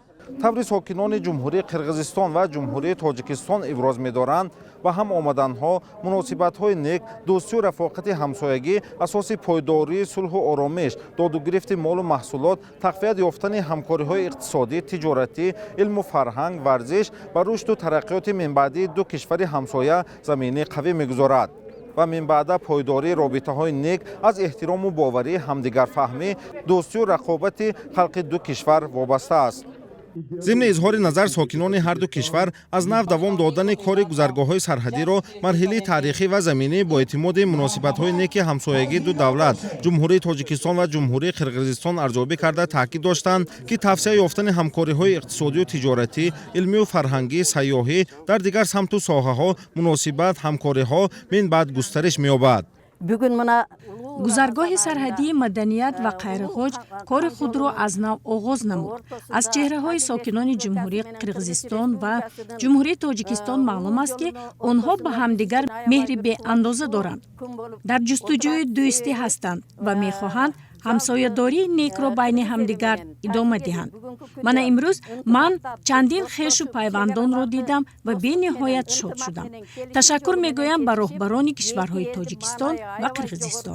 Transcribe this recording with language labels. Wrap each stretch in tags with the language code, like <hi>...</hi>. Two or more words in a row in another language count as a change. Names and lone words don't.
<tg>таври сокинони ҷумҳурии қирғизистон ва ҷумҳурии тоҷикистон иброз медоранд ба ҳам омаданҳо муносибатҳои нек, дӯстию рафоқати ҳамсоягӣ, асоси пойдории сулҳу оромиш, доду гирифти молу маҳсулот, тақвият ёфтани ҳамкориҳои иқтисодӣ, тиҷоратӣ, илму фарҳанг, варзиш ва рушду тараққиёти минбаъдии ду кишвари ҳамсоя замини қавӣ мегузорад ва минбаъда пойдории робитаҳои нек аз эҳтирому боварии ҳамдигарфаҳмӣ, дӯстию рақобати халқи ду кишвар вобаста аст.</tg> <fa>ضمن اظهار نظر ساکنان هر دو کشور از نو دوام دادن کار گذرگاه‌های سرحدی را مرحله تاریخی و زمینه با اعتماد مناسبت‌های نیک همسایگی دو دولت جمهوری تاجیکستان و جمهوری قرقیزستان ارزیابی کرده تاکید داشتند که توسعه یافتن همکاری‌های اقتصادی و تجارتی، علمی و فرهنگی، سیاحی در دیگر سمت و ساحه‌ها مناسبت همکاری‌ها من بعد گسترش می‌یابد.</fa> <tg>гузаргоҳи сарҳадии маданият ва қайрихоҷ кори худро аз нав оғоз намуд. Аз чеҳраҳои сокинони ҷумҳурии қирғизистон ва ҷумҳурии тоҷикистон маълум аст ки онҳо ба ҳамдигар меҳри беандоза доранд, дар ҷустуҷӯи дӯстӣ ҳастанд ва мехоҳанд ҳамсоядории некро байни ҳамдигар идома диҳанд. Мана имрӯз ман чандин хешу пайвандонро дидам ва бениҳоят шод шудам. Ташаккур мегӯям ба роҳбарони кишварҳои Тоҷикистон ва Қирғизистон.</tg>